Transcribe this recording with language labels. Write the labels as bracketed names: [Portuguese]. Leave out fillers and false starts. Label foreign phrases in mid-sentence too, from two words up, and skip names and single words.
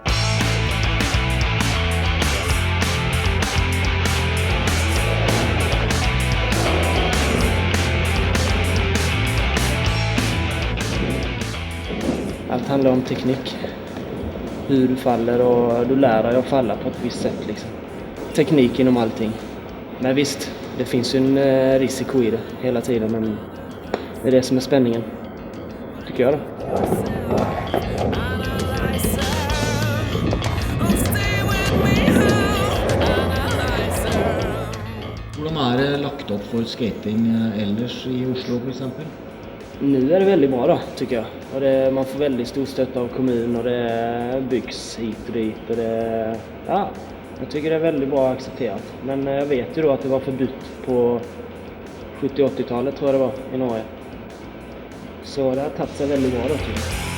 [Swedish] Allt handlar om teknik. Hur du faller och du lär dig att falla på ett visst sätt liksom. Teknik inom allting. Men visst, det finns ju en risiko i det hela tiden, men det är det som är spänningen. Tycker jag då. [Norwegian] Hvordan det lagt opp for skating ellers i Oslo for eksempel? [Swedish] Nu är det väldigt bra då, tycker jag. Och man får väldigt stor stöd av kommunen och det byggs hit och dit. Och ja, jag tycker det är väldigt bra accepterat. Men jag vet ju då att det var förbud på 70-80-talet tror jag det var i Norge. Så det har tagit sig väldigt bra då, tycker jag.